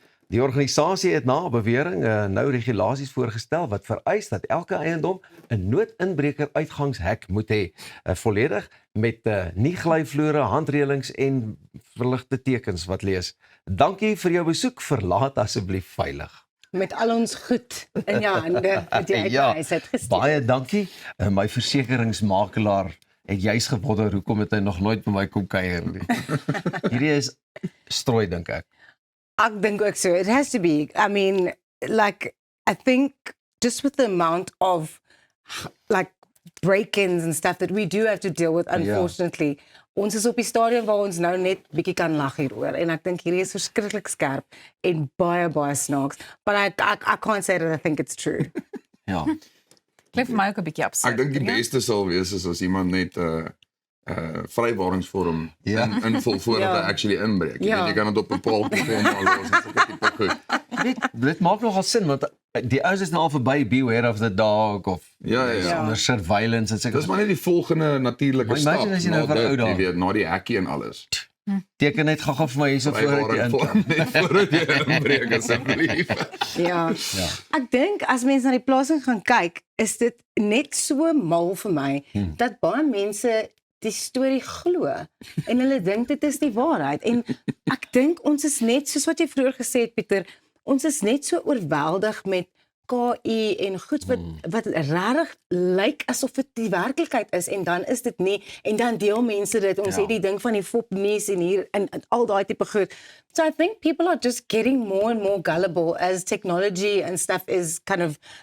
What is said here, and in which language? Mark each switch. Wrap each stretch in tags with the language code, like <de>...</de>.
<af>Die organisasie het na bewering nou regulasies voorgestel wat vereis dat elke eiendom 'n noodinbreker uitgangshek moet hê, volledig met nie glyvloere, handreëlings en verligte tekens wat lees: "Dankie vir jou besoek, verlaat asseblief veilig." Met al ons goed in jou hande het jy uitgehuis het gestuur. Baie dankie. My versekeringsmakelaar het juis gewonder hoekom het hy nog nooit by my kom kuier nie. Hierdie is strooi, dink ek. Ek dink ook so.</af> <en>It has to be. I mean, like, I think just with the amount of like break-ins and stuff that we do have to deal with, unfortunately.</en> <af>Ons is op die stadium waar ons nou net bietjie kan lag hieroor en ek dink hierdie is verskriklik skerp en baie snaaks.</af> <en>But I can't say that I think it's true.</en> <af>Ja. Klink vir my ook 'n bietjie absurd. Ek dink die beste sal wees is as iemand net vrywaringsvorm invul voordat hy actually inbreek. Jy kan dit op 'n paaltjie vorm los en sulke tipe goed. Dit maak nogal sin want die ouens is nou al verby</af> <en>beware of the dog</en> <af>of onder surveillance en Dis maar net die volgende natuurlike stap. Imagine as jy nou vir ou dae, jy weet, na die hekkie en alles. Teken net gou vir my hierso voordat jy inkom. Net voordat jy inbreek asseblief. Ja. Ek dink as mense na die plasing gaan kyk, is dit net so mal vir my dat baie mense die storie glo en hulle dink dit is die waarheid en ek dink ons is net soos wat jy vroeër gesê het Pieter, ons is net so oorweldig met KI en goed wat regtig lyk asof dit die werklikheid is en dan is dit nie en dan deel mense dit ons het die ding van die fopnuus en hier en al daai tipe goed.</af> <en>So I think people are just getting more and more gullible as technology and stuff is kind of</en>